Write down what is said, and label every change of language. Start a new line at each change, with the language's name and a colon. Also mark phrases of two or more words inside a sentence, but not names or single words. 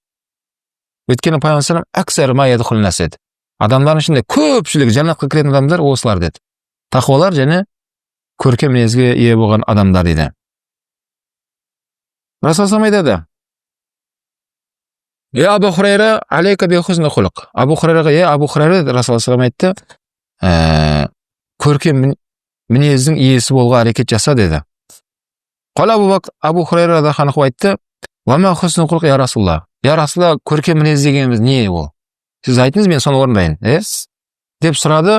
Kazakh: Өйткені пайғамбар салам
Arabic: أكثر ما يدخل الناس
Kazakh: деді. Адамдардың ішінде көпшілігі жәннатқа кіретін адамдар осылар деді. Тақуалар және көркем мінезге ие болған адамдар дейді. Расул салам айтады:
Arabic: «يا أبو هريرة، عليك بحسن الخلق».
Kazakh: Абу Хурайраға, Абу Хурайра, Расул салам айтты, көркем мінездің иесі болуға әрекет жаса деді.
Arabic: قال أبو هريرة
Kazakh: да ханық айтты:
Arabic: «وما حسن الخلق يا رسول الله». يا رسول الله,
Kazakh: көркем мінез дегеніміз не ол? Сіз айтыңыз, мен соны орындайын. Деп сұрады.